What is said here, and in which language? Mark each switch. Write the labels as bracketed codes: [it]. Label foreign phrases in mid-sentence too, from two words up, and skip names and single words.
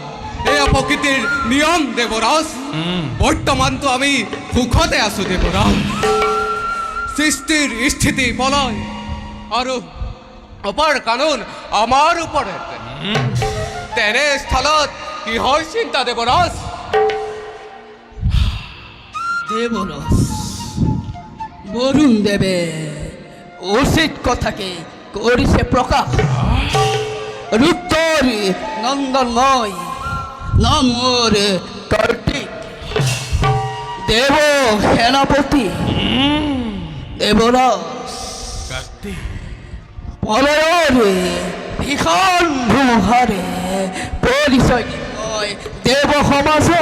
[as] এয়া প্ৰকৃতিৰ নিয়ম দেবৰাজ। বৰ্তমানতো আমি সুখতে আছো দেবৰাজ। সৃষ্টিৰ স্থিতি প্ৰলয় আৰু অপাৰ কানুন আমাৰ ওপৰত। তেনে স্থলত কিহৰ চিন্তা দেবৰাজ? দেবরাজ বরুণ দেবে উচিত কথাকে করিছে প্রকাশ। রুদ্র নন্দনময় নামর কার্তিক দেব সেনাপতি দেবরাজ পলয়ের ভীষণ ধুমুহারে পরিচয় দিবই দেব সমাজ।